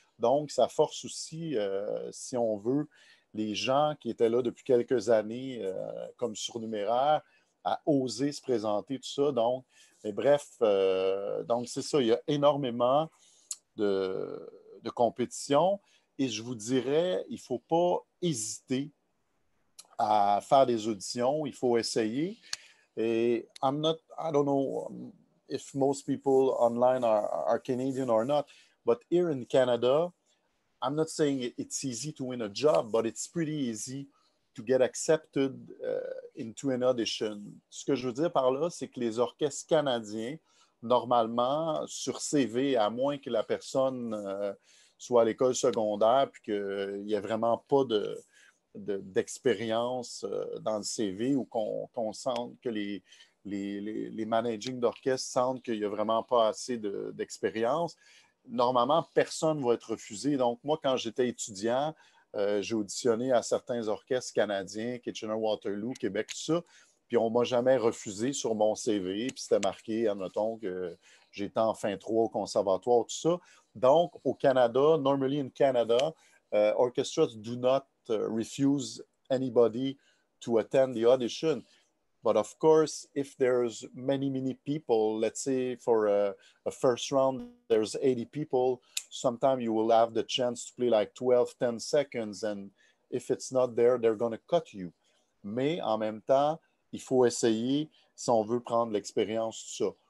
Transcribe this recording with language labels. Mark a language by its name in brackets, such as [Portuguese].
[French] Donc, ça force aussi, si on veut, les gens qui étaient là depuis quelques années comme surnuméraires à oser se présenter, tout ça. Donc, mais bref, donc c'est ça, il y a énormément de compétition et je vous dirais, il ne faut pas hésiter à faire des auditions, il faut essayer. [English] Et I don't know if most people online are Canadian or not, but here in Canada, I'm not saying it's easy to win a job, but it's pretty easy to get accepted into an audition. [French] Ce que je veux dire par là, c'est que les orchestres canadiens, normalement, sur CV, à moins que la personne soit à l'école secondaire puis qu'il n'y ait vraiment pas d'expérience dans le CV ou qu'on sente que les managing d'orchestre sentent qu'il n'y a vraiment pas assez d'expérience, normalement, personne ne va être refusé. Donc, moi, quand j'étais étudiant, j'ai auditionné à certains orchestres canadiens, Kitchener-Waterloo, Québec, tout ça, puis on ne m'a jamais refusé sur mon CV, puis c'était marqué, admettons, que j'étais en fin 3 au conservatoire, tout ça. Donc, au Canada, [English] normally in Canada, orchestras do not refuse anybody to attend the audition. But of course, if there's many people, let's say for a first round, there's 80 people, sometimes you will have the chance to play like 12, 10 seconds. And if it's not there, they're going to cut you. [French] Mais en même temps, il faut essayer si on veut prendre l'expérience, tout ça.